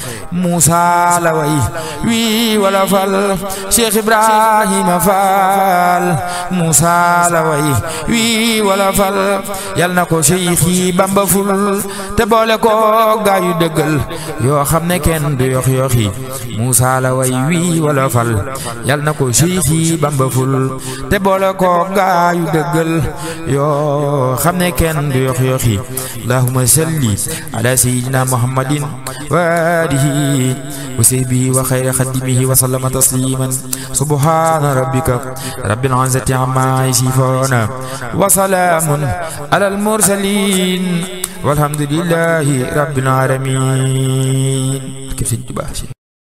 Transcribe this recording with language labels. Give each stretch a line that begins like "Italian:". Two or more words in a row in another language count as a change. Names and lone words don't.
Wolof: Muusa la way wii wala fal Cheikh Ibrahima Fall Muusa la way wii wala fal yal na ko Cheikhi Bamba ful te boole ko gaayu dëggal yoo xam ne kenn du yox yoxi Muusa la way wii wala fal yal na ko Cheikhi Bamba ful te boole ko gaayu dëggal yoo xam ne kenn du yox yoxi
Arabic: اللهم صل على سيدنا محمد وعلى آله وصحبه وخير خادمه وسلم تسليما سبحان ربك رب العزة عما يصفون وسلام على المرسلين والحمد لله رب العالمين.